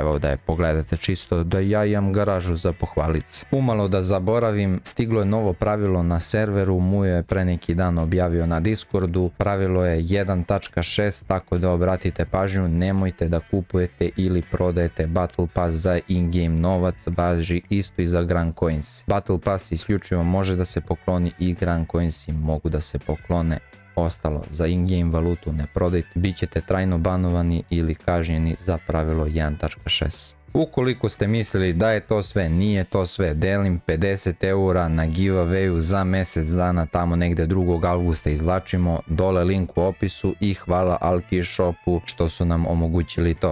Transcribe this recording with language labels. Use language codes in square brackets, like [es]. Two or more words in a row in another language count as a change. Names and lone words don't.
[sr] Evo da je pogledate, čisto da ja imam garažu za pohvalice. Umalo da zaboravim, stiglo je novo pravilo na serveru, Mujo je pre neki dan objavio na Discordu, pravilo je 1.6, tako da obratite pažnju, nemojte da kupujete ili prodajete Battle Pass za in-game novac, važi isto i za Grand Coins. Battle Pass isključivo može da se pokloni i Grand Coinsi mogu da se poklone. Ostalo, za in-game valutu ne prodajte, bit ćete trajno banovani ili kažnjeni za pravilo 1.6. Ukoliko ste mislili da je to sve, nije to sve, delim 50 eura na giveawayu za mjesec dana, tamo negde 2. augusta izvlačimo, dole link u opisu i hvala Alki Shopu što su nam omogućili to.